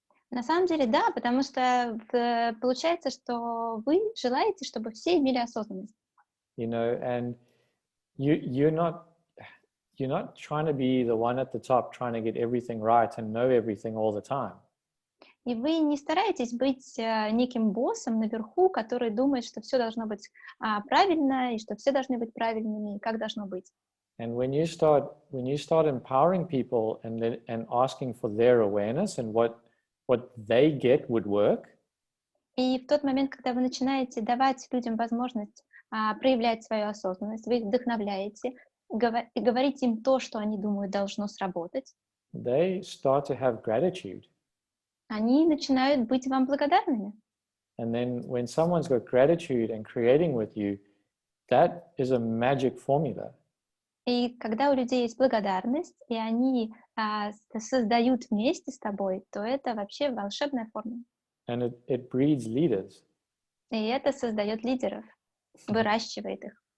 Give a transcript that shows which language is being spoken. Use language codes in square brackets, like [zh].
[ru] На самом деле, да, потому что получается, что вы желаете, чтобы все имели осознанность. [en] And you're not trying to be the one at the top trying to get everything right and know everything all the time. [ru] И вы не стараетесь быть неким боссом наверху, который думает, что все должно быть правильно, и что все должны быть правильными, и как должно быть. [en] And when you start empowering people and asking for their awareness and what they get would work. [ru] И в тот момент, когда вы начинаете давать людям возможность проявлять свою осознанность, вы их вдохновляете, и говорите им то, что они думают должно сработать. [en] They start to have gratitude. [ru] Они начинают быть вам благодарными. [en] And then when someone's got gratitude and creating with you, that is a magic formula. [ru] И когда у людей есть благодарность, и они создают вместе с тобой, то это вообще волшебная формула. [en] And it breeds leaders. [ru] И это создает лидеров, выращивает их.